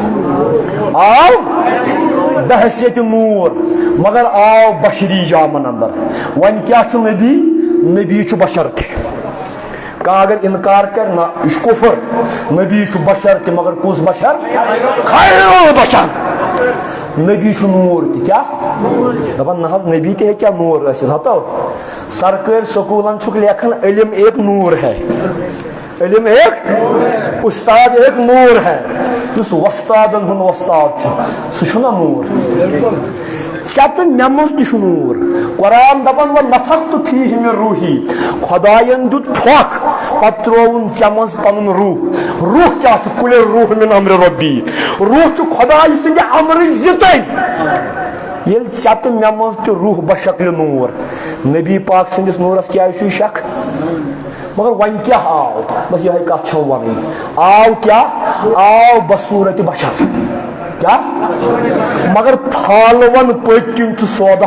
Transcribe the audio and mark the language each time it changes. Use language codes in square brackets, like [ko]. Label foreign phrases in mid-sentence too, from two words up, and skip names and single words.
[ks] آو بحثیت نوٗر مگر آو بشری جامن اندر وۄنۍ کیٛاہ چھُ نبی چھُ بشر تہِ کانٛہہ اگر انکار کر نہ یہ چھُ کفر نبی چھُ بشر تہِ مگر کُس بشر خیر بشر نبی چھُ نوٗر تہِ کیا دپان نہ حظ نبی تہِ ہیٚکیٛاہ نوٗر ٲسِتھ ہتو سرکٲرۍ سکوٗلن چھُکھ لیکھان [ur] علم ایک نور ہے علم ایک استاد ایک نور ہے [ks] یُس وۄستادن ہُنٛد وۄستاد چھُ سُہ چھُنہ نوٗر ژےٚ تہٕ مےٚ منٛز تہِ چھُ نوٗر قرآن دپان وۄنۍ [ar] نفختُ فیٖہ مِن روٗحی [ks] خۄداین دیُت پھۄکھ پتہٕ ترٛووُن ژےٚ منٛز پنُن روح کیٛاہ چھُ [ar] قُلِ الروح من امرِ [ks] ربی روح چھُ خۄداے سٕنٛدِ امرٕچ زِتٕنۍ ییٚلہِ ژےٚ تہٕ مےٚ منٛز تہِ روح بشکلہِ نوٗر نبی پاک سٕنٛدِس نوٗرس کیٛازِ چھُے شک مگر وۄنۍ کیٛاہ آو بس یِہے کتھ چھم ونٕنۍ آو کیٛاہ آو بصوٗرتِ بشر کیا مگر پھالون پٔتۍ کِنۍ چھُ سودہ